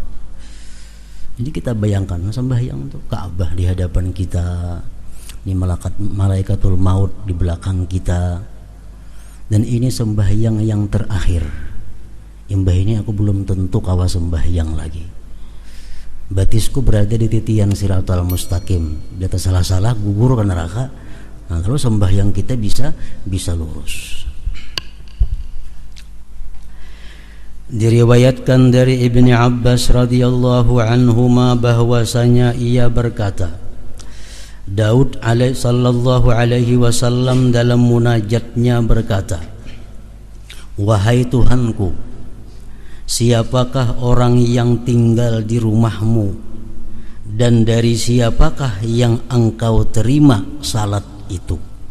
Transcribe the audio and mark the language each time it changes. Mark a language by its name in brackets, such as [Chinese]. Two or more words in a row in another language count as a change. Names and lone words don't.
[Indonesian] Jadi kita bayangkan sembahyang itu Ka'bah di hadapan kita, ini [Arabic] ملائكة الموت [Indonesian] di belakang kita, dan ini sembahyang yang terakhir. Imbah ini aku belum tentu kawa sembahyang lagi. Batisku berada di titian [Arabic] الصراط المستقيم. [Indonesian] Dia salah-salah gugur ke neraka. Nah, kalau sembahyang kita bisa lurus. Diriwayatkan dari Ibnu Abbas [Arabic] رضي الله عنهما [Indonesian] bahwasanya ia berkata, Daud [Arabic] صلى الله عليه وسلم [Indonesian] dalam munajatnya berkata, wahai Tuhanku, siapakah orang yang tinggal di rumahmu, dan dari siapakah yang engkau terima salat itu?